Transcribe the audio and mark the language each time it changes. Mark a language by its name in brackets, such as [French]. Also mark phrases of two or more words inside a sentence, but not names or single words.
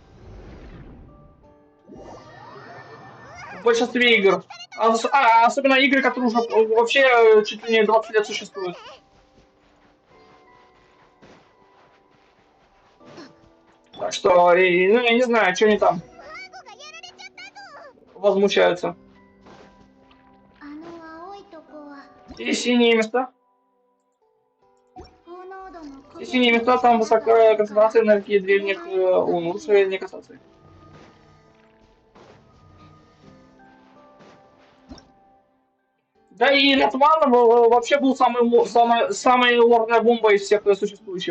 [Russian] В большинстве игр. Особенно игры, которые уже вообще чуть ли не 20 лет существуют. Так что, ну, я не знаю, что они там возмущаются. [Japanese] あの青いとこは [Russian] И синие места. [Japanese] 高濃度の焦 [Russian] И [Japanese] げ [Russian] синие места, там высокая концентрация энергии древних лун. Лучше не касаться их. Да и Натван вообще был самой лорная бомба из всех существующих.